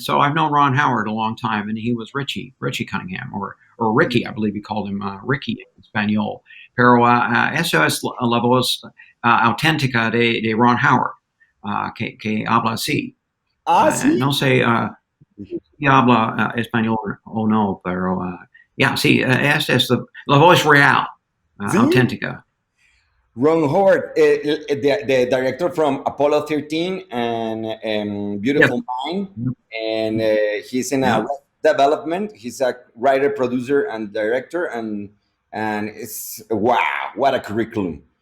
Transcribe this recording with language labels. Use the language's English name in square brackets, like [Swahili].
[English] So I've known Ron Howard a long time, and he was Richie Cunningham, or Ricky, I believe he called him Ricky [Spanish] en español. Pero eso es la voz auténtica de Ron Howard, que habla así. ¿Sí? No sé si habla español o no, pero sí, esta es la voz real, ¿Sí? auténtica. [English] Ron Howard, the director from Apollo 13 and Beautiful Mind, and he's in a development. He's a writer, producer, and director, and it's wow, what a curriculum.